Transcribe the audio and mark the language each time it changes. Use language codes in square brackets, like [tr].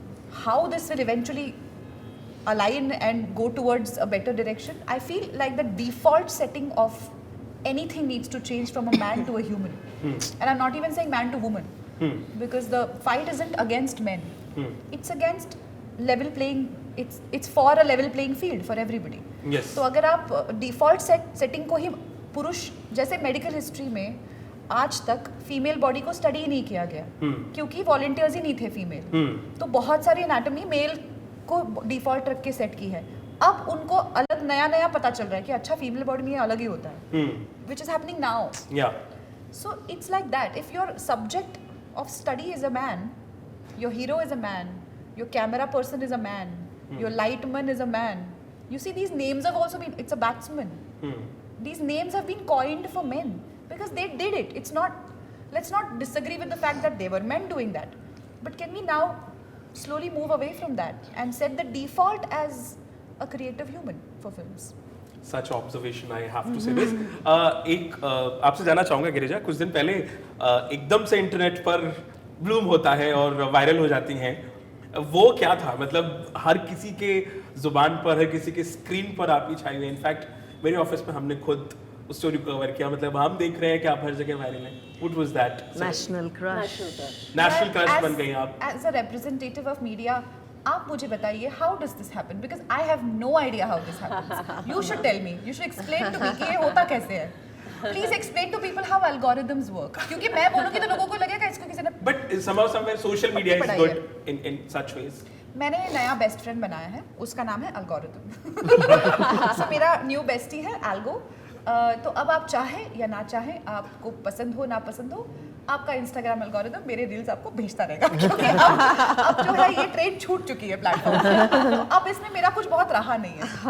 [en] How this will eventually align and go towards a better direction, I feel like the default setting of anything needs to change from a man to a human. And I'm not even saying man to woman, because the fight isn't against men. It's against level playing, it's for a level playing field for everybody. Yes. [hi] तो अगर आप default setting को ही पुरुष, जैसे medical history में आज तक female body को स्टडी ही नहीं किया गया, क्योंकि वॉलंटियर्स ही नहीं थे फीमेल, तो बहुत सारी एनाटॉमी मेल को डिफॉल्ट रख के सेट की है। अब उनको अलग नया पता चल रहा है कि अच्छा फीमेल बॉडी में अलग ही होता है, [en] Which is happening now. So it's like that, if your subject of study is a man, your hero is a man, your camera person is a man, your lightman is a man, you see these names have also been, it's a batsman, these names have been coined for men because they did it. It's not, let's not disagree with the fact that they were men doing that, but can we now slowly move away from that and set the default as a creative human for films? Such observation, I have to say this. [hi] एक आपसे जानना चाहूँगा गिरिजा, कुछ दिन पहले एकदम से internet पर ब्लूम होता है और वायरल हो जाती हैं, वो क्या था? मतलब हर किसी के जुबान पर, हर किसी के स्क्रीन पर आप ही छाई हुई। इनफैक्ट मेरे ऑफिस में हमने खुद उस स्टोरी को कवर किया, मतलब हम देख रहे हैं कि आप हर जगह वायरल हैं। [en] What was that? National crush. [hi] National crush बन गई आप। [en] As a representative of media, [hi] आप मुझे बताइए, [en] how does this happen? Because I have no idea how this happens. You should tell me. You should explain to me [hi] कि ये होता कैसे है. [en] Please explain to people how algorithms work. [hi] क्योंकि मैं बोलूँगी तो लोगों को लगेगा इसको किसी ने। [en] But somehow somewhere social media is good in such ways. [hi] मैंने नया बेस्ट फ्रेंड बनाया है, उसका नाम है एल्गोरिथम। So मेरा न्यू बेस्टी है एल्गो। तो अब आप चाहें या ना चाहें, आपको पसंद हो ना पसंद हो, आपका इंस्टाग्राम एल्गोरिथम मेरे रील्स आपको भेजता रहेगा, क्योंकि अब जो है ये ट्रेन छूट चुकी है प्लेटफॉर्म से, तो अब इसमें मेरा कुछ बहुत रहा नहीं है।